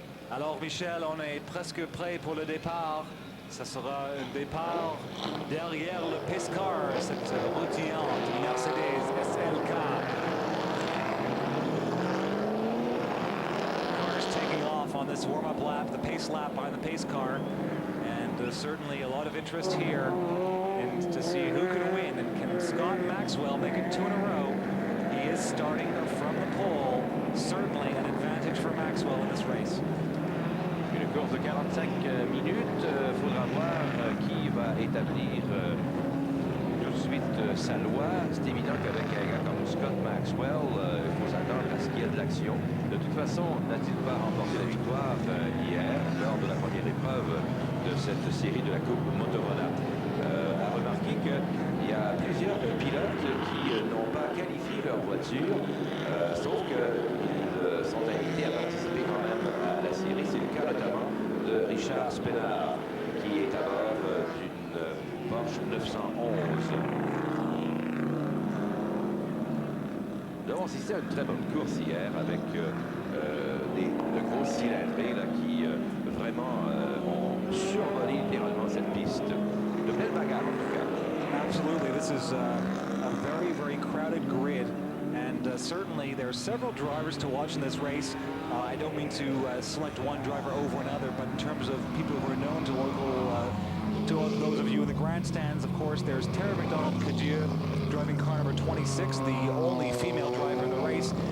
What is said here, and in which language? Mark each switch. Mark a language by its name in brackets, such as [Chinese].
[French] Alors Michel, on est presque prêt pour le départ. Ça sera un départ derrière le Pace Car, cette routillante Mercedes SLK. [English] Cars taking off on this warm-up lap, the pace lap behind the pace car. And certainly a lot of interest here and to see who can win. And can Scott Maxwell make it 2 in a row? He is starting from the pole. Certainly an advantage for Maxwell in this race. [French] Une course de 45 minutes. Faudra voir qui va établir tout de suite sa loi. C'est évident qu'avec un gars comme Scott Maxwell, il faut s'attendre à ce qu'il y ait de l'action. De toute façon, n'a-t-il pas remporté la victoire hier lors de la première épreuve de cette série de la Coupe Motorola? A remarqué qu'il y a plusieurs pilotes qui n'ont pas qualifié leur voiture, sauf qu'ils sont invités à participer quand même à la série. C'est le cas notamment de Richard Spénard, qui est à bord d'une Porsche 911. Donc, on assistait à une très bonne course hier avec de grosses cylindrées là, qui vraiment ont survolé littéralement cette piste. De belles bagarres en tout cas. [English] Absolutely, this is a very, very crowded grid. And certainly there are several drivers to watch in this race. I don't mean to select one driver over another, but in terms of people who are known to local, to those of you in the grandstands, of course, there's Tara McDonald-Cadieux driving car number 26, the only female driver in the race.